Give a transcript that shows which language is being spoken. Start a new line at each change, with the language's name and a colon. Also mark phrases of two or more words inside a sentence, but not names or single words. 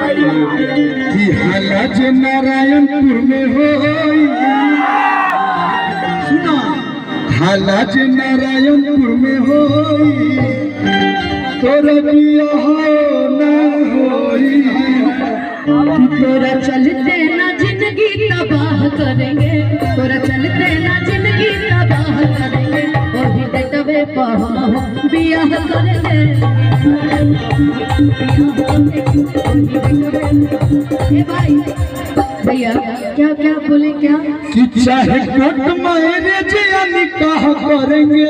Bhojpuri: कि हालाज नारायणपुर में हो सुना हालाज नारायणपुर में हो तोरा बियाह ना होई तोरा चलते ना जिंदगी तबाह करेंगे तोरा चलते ना जिंदगी तबाह करेंगे वही बेटवे बियाह करेंगे भाई भैया क्या क्या बोले क्या कि चाहे
English: court marriage
Bhojpuri: या निकाह करेंगे।